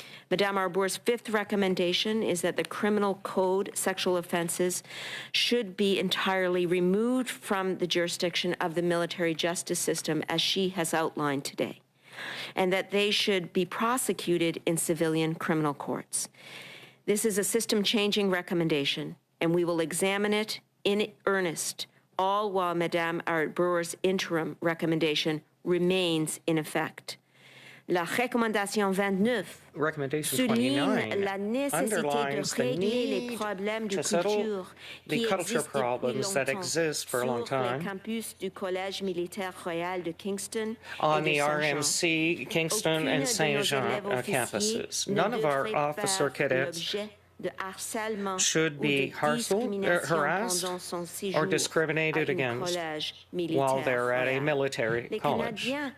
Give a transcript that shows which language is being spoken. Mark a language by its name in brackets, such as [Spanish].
[English] Madame Arbour's 5th recommendation is that the criminal code sexual offenses should be entirely removed from the jurisdiction of the military justice system as she has outlined today, and that they should be prosecuted in civilian criminal courts. This is a system-changing recommendation, and we will examine it in earnest, all while Madame Arbour's interim recommendation remains in effect. [French] La recommandation 29 souligne la nécessité de régler les problèmes de culture qui existent depuis longtemps sur le campus du Collège militaire royal de Kingston [English] on the RMC, Kingston, and Saint Jean campuses. None of our officer cadets should be harassed or discriminated against while they're at a military college.